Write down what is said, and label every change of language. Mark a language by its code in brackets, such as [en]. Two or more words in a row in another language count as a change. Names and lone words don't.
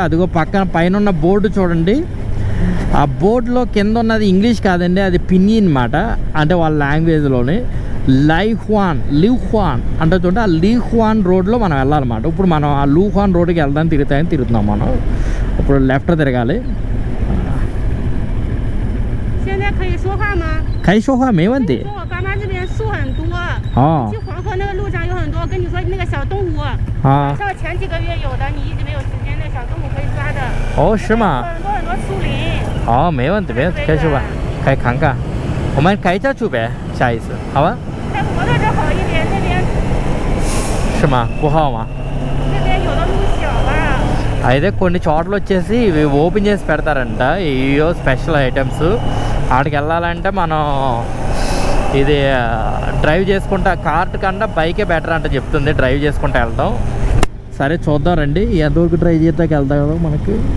[te] అదిగో పక్కన పైన ఉన్న బోర్డు చూడండి. ఆ బోర్డులో కింద ఉన్నది ఇంగ్లీష్ కాదండి, అది పిన్యిన్ అన్నమాట. అంటే వాళ్ళ లాంగ్వేజ్లోని లిహువాన్ అంటే చూడండి. ఆ లిహువాన్ రోడ్లో మనం వెళ్ళాలన్నమాట. ఇప్పుడు మనం ఆ లిహువాన్ రోడ్డుకి వెళ్దాం తిరుగుతున్నాం మనం. ఇప్పుడు లెఫ్ట్ తిరగాలి. [zh] 现在可以说话吗？可以说话没问题。说我爸妈这边树很多。哦。去黄河那个路上有很多，我跟你说那个小动物。啊。像前几个月有的，你一直没有时间，那小动物可以抓的。哦，是吗？很多树林。哦，没问题，可以去吧，可以看看。我们开车去呗，下一次，好吧？在摩托车好一点，那边是吗？不好吗？那边有的路小吧。 [te] అయితే కొన్ని చోట్ల వచ్చేసి ఇవి ఓపెన్ చేసి పెడతారంట. ఇవో [en] special items. [te] ఆడికి వెళ్ళాలంటే మనం ఇది డ్రైవ్ చేసుకుంటా, కార్ట్ కన్నా బైకే బెటర్ అంట చెప్తుంది డ్రైవ్ చేసుకుంటూ వెళ్తాం. సరే చూద్దాం రండి ఎంతవరకు డ్రైవ్ చేద్దాక వెళ్తాం కదా మనకి.